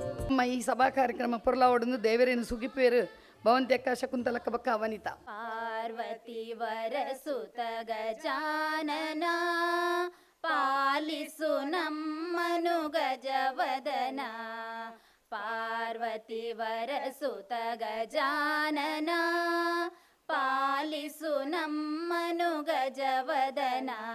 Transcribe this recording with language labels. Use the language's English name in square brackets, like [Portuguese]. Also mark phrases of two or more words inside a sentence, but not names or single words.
[Tulu] ನಮ್ಮ ಈ ಸಭಾ ಕಾರ್ಯಕ್ರಮ ಪೊರ್ಲಾವೊಡೊಂದು ದೇವರೇನು ಸುಗಿಪೇರು ಭವಂತ್ಯಕ್ಕ ಶಕುಂತಲಕ್ಕ ಬಕ್ಕ ವನಿತಾ [Kannada] ಪಾರ್ವತಿ ವರಸುತ ಗಜಾನನ ಪಾಲಿಸು ನಮ್ಮನು ಗಜವದನ ಪಾರ್ವತಿ ವರಸುತ ಗಜಾನನ ಪಾಲಿಸು ನಮ್ಮನು ಗಜವದನ